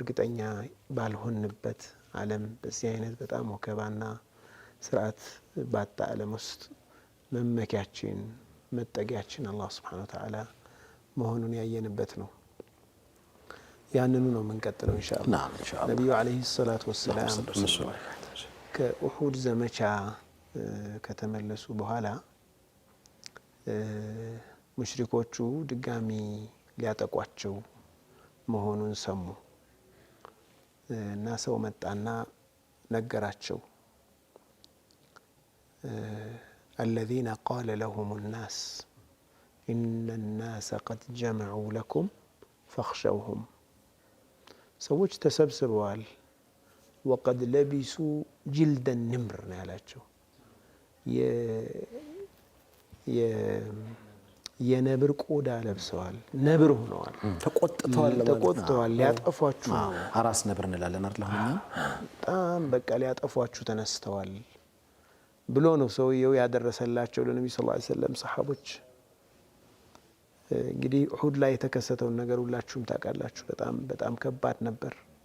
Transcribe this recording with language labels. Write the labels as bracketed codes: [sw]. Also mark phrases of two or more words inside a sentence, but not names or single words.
[am] እርግጠኛ ባልሆንበት ዓለም በዚህ አይነት በጣም ወከባና ስርዓት ባጣ ዓለም ውስጥ መመኪያችን መጠጊያችን አላህ [ar] سبحانه وتعالى [am] መሆኑን ያየንበት ነው። ያንኑ ነው የምንቀጥለው ኢንሻአላህ። ነብዩ [ar] عليه الصلاة والسلام [am] ከኡሁድ ዘመቻ ከተመለሱ በኋላ ሙሽሪኮቹ ድጋሚ ሊያጠቋቸው መሆኑን ሰሙ እና ሰው መጣና ነገራቸው። [ar] الذين قال لهم الناس إن الناس قد جمعوا لكم فاخشوهم [am] ሰዎች ተሰብስበዋል [ar] وقد لبسوا جلد النمر [am] ያላቸው የነብር ቆዳ ለብሰዋል ነብር ሆነዋል ተቆጥተዋል ሊያጠፏችሁ አራስ ነብር እንላለን አይደልኛ በጣም በቃ ሊያጠፏችሁ ተነስተዋል ብሎ ነው ሰውየው ያደረሰላቸው ለነብዩ [ar] صلى الله عليه وسلم [am] ሰሃቦች። እንግዲህ ኡሁድ ላይ የተከሰተውን ነገር ሁላችሁም ታውቃላችሁ። በጣም ከባድ ነበር።